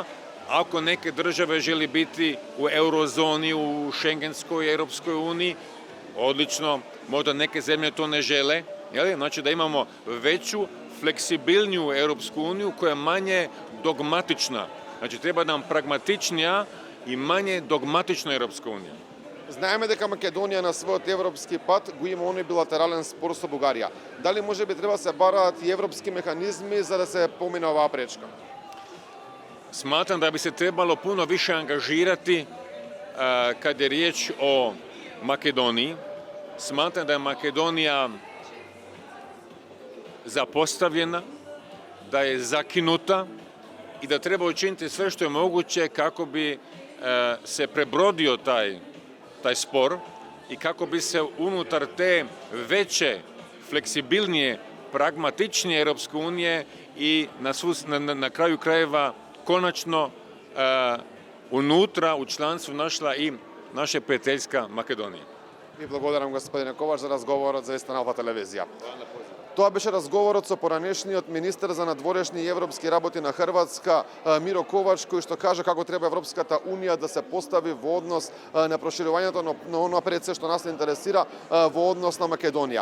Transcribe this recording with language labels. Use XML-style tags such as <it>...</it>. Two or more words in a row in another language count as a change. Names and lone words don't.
<hr>Ako neke države želi biti u eurozoni, u Schengenskoj Europskoj uniji, odlično, možda neke zemlje to ne žele. Znači da imamo veću, fleksibilniju Europsku uniju koja je manje dogmatična. Znači treba nam pragmatičnija i manje dogmatična Europska unija.</hr> <mk>Знаеме дека Македонија на својот европски пат го има оној билатерален спор со Бугарија. Дали може би треба се бараат и европски механизми за да се помине оваа пречка?</mk> <hr>Smatram da bi se trebalo puno više angažirati kad je riječ o Makedoniji. Smatram da je Makedonija zapostavljena, da je zakinuta i da treba učiniti sve što je moguće kako bi se prebrodio taj spor i kako bi se unutar te veće, fleksibilnije, pragmatičnije Europske unije i na kraju krajeva konačno unutra u članstvu našla i naša prijateljska Makedonija.</hr> <mk>Ви благодарам, господине Ковач, за разговорот за Вестана Алфа телевизија. Тоа беше разговорот со поранешниот министер за надворешни и европски работи на Хрватска Миро Ковач, кој што кажа како треба Европската унија да се постави во однос на проширувањето на оно пред се што нас интересира во однос на Македонија.</mk>